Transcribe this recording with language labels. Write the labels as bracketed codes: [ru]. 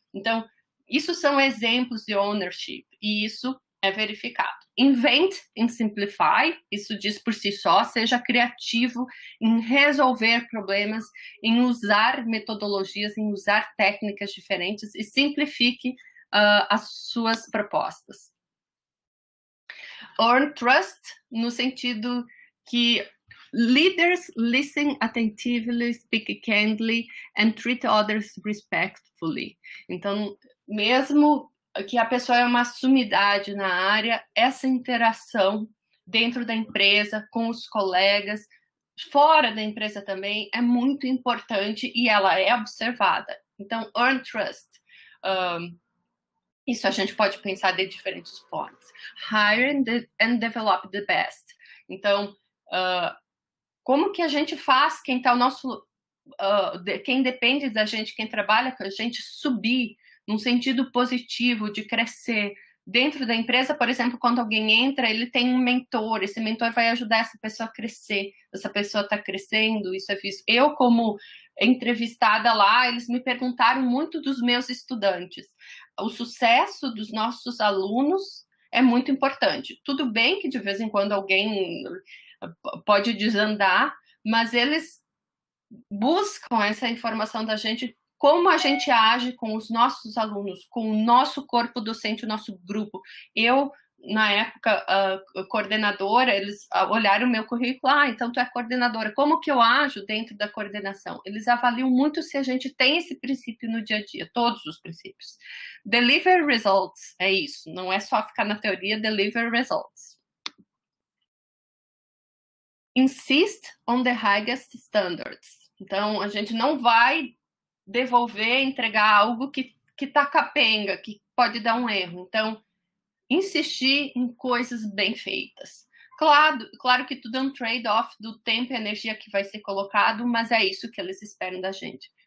[pt] Então, isso são exemplos de ownership e isso é verificado. Invent and simplify, isso diz por si só, seja criativo em resolver problemas, em usar metodologias, em usar técnicas diferentes e simplifique as suas propostas. [en] Earn trust, [pt] no sentido que [en] leaders listen attentively, speak candidly, and treat others respectfully. [pt] Então, mesmo que a pessoa é uma sumidade na área, essa interação dentro da empresa, com os colegas, fora da empresa também, é muito importante e ela é observada. Então, earn trust. Isso a gente pode pensar de diferentes formas. [en] Hire and develop the best. [pt] Então, como que a gente faz quem está o nosso... quem depende da gente, quem trabalha com a gente, subir num sentido positivo, de crescer. Dentro da empresa, por exemplo, quando alguém entra, ele tem um mentor, esse mentor vai ajudar essa pessoa a crescer, essa pessoa está crescendo, isso é visto. Eu, como entrevistada lá, eles me perguntaram muito dos meus estudantes. O sucesso dos nossos alunos é muito importante. Tudo bem que de vez em quando alguém pode desandar, mas eles buscam essa informação da gente, como a gente age com os nossos alunos, com o nosso corpo docente, o nosso grupo. Eu, na época, coordenadora, eles olharam o meu currículo, então tu é coordenadora, como que eu ajo dentro da coordenação? Eles avaliam muito se a gente tem esse princípio no dia a dia, todos os princípios. Deliver results, é isso, não é só ficar na teoria, deliver results. [en] Insist on the highest standards. [pt] Então, a gente não vai devolver, entregar algo que tá capenga, que pode dar um erro. Então, insistir em coisas bem feitas. Claro que tudo é um trade-off do tempo e energia que vai ser colocado, mas é isso que eles esperam da gente.